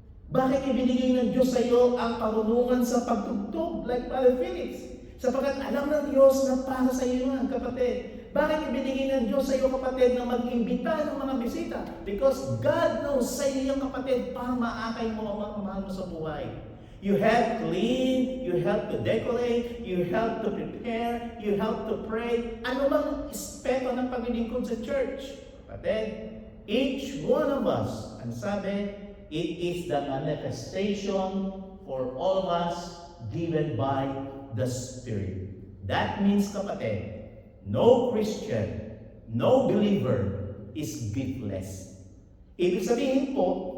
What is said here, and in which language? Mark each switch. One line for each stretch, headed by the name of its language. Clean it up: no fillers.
Filipino: Bakit ibinigay ng Diyos sa iyo ang karunungan sa pagtugtog, like Brother Felix? Sapagkat alam ng Diyos na para sa iyo yan, kapatid. Bakit ibinigay ng Diyos sa iyo, kapatid, na mag-imbita ng mga bisita?
English: Because God knows
Filipino: sa iyo yan, kapatid, para maakay mo ang mahal mo sa buhay.
English: You help clean, you help to decorate, you help to prepare, you help to pray.
Filipino: Ano bang aspeto ng paglilingkod sa church?
English: Kapatid, each one of us,
Filipino: ang sabi,
English: it is the manifestation for all of us given by the Spirit. That means, kapatid, no Christian, no believer is giftless.
Filipino: Ibig sabihin po,